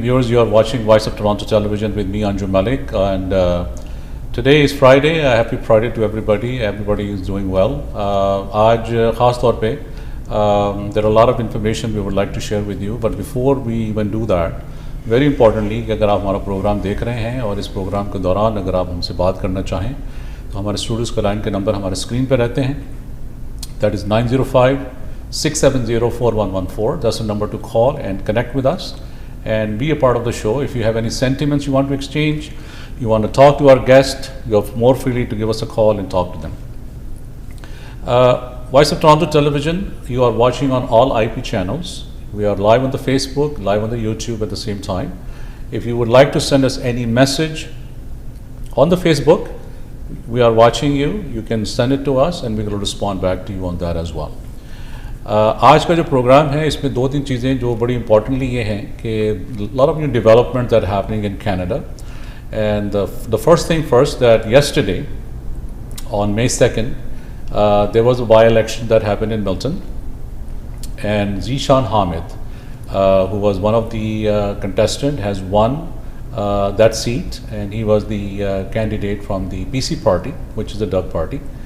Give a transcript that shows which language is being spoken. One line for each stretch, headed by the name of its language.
English: Viewers, you are watching Voice of Toronto Television with me, Anjum Malik, and today is Friday. Happy Friday to everybody. Everybody is doing well.
Hindi: आज खास तौर पे
English: there are a lot of information we would like to share with you, but before we even do that, very importantly,
Hindi: कि अगर आप हमारा programme देख रहे हैं और इस प्रोग्राम के दौरान अगर आप हमसे बात करना चाहें तो हमारे स्टूडियोज़ का लाइन के नंबर हमारे स्क्रीन पर रहते हैं.
English: That is 905-670-4114. That's the number to call and connect with us and be a part of the show. If you have any sentiments you want to exchange, you want to talk to our guest, you have more freely to give us a call and talk to them. Voice of Toronto Television, you are watching on all IP channels. We are live on the Facebook, live on the YouTube at the same time. If you would like to send us any message on the Facebook, we are watching you. You can send it to us and we will respond back to you on that as well.
Hindi: आज का जो programme है इसमें दो तीन चीज़ें जो बड़ी इम्पॉर्टेंटली ये हैं कि
English: lot of new developments that are happening in Canada. And the first thing first, that yesterday on May 2nd there was a by-election that happened in Milton, and Zishan Hamid, who was one of the contestant, has won that seat, and he was the candidate from the PC party, which is the Doug party.